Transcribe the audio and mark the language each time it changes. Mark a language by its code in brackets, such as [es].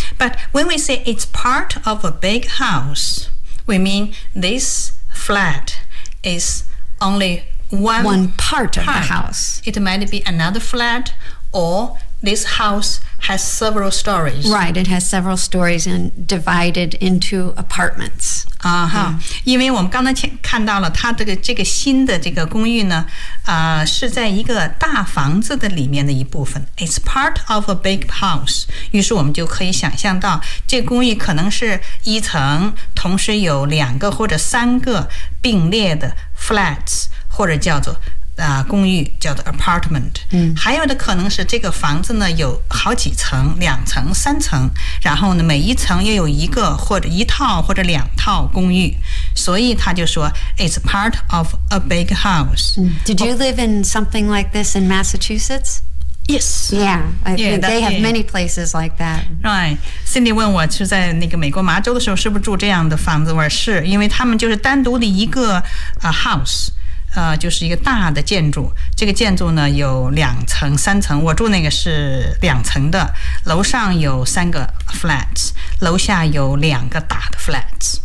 [en] But when we say it's part of a big house, we mean this flat is... Only one part of the house. It might be another flat, or this house has several stories. Right, it has several stories and divided into apartments. Uh-huh. Yeah. [zh] 因为我们刚才看到了它的这个新的这个公寓呢、是在一个大房子的里面的一部分。 [en] It's part of a big house. [zh] 于是我们就可以想象到这个公寓可能是一层同时有两个或者三个并列的flats 或者叫做、公寓叫做 apartment、嗯、还有的可能是这个房子呢有好几层两层三层然后呢每一层又有一个或者一套或者两套公寓所以他就说 [en] It's part of a big house、嗯、Did you live in something like this in Massachusetts? Yes. Yeah, they have many places like that. Right. [zh] Cindy 问我是在那个美国麻州的时候是不是住这样的房子？我说是，因为他们就是单独的一个、house, 就是一个大的建筑。这个建筑呢有两层、三层。我住那个是两层的，楼上有三个 flats, 楼下有两个大的 flats.